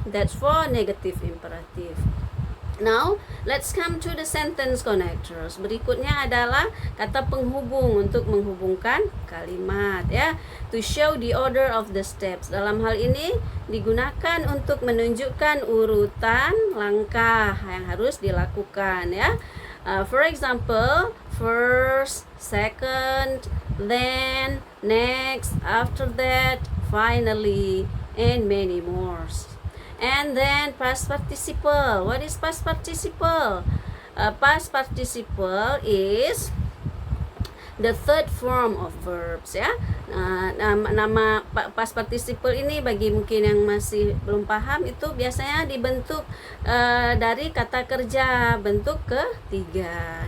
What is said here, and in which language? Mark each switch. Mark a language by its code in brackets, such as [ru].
[en] That's for negative imperative. Now, let's come to the sentence connectors. [id] Berikutnya adalah kata penghubung untuk menghubungkan kalimat ya. [en] To show the order of the steps. [id] Dalam hal ini digunakan untuk menunjukkan urutan langkah yang harus dilakukan ya. [en] For example, first, second, then, next, after that, finally, and many more. And then past participle. What is past participle? Past participle is the third form of verbs ya. [id] Nama past participle ini bagi mungkin yang masih belum paham itu biasanya dibentuk dari kata kerja bentuk ketiga.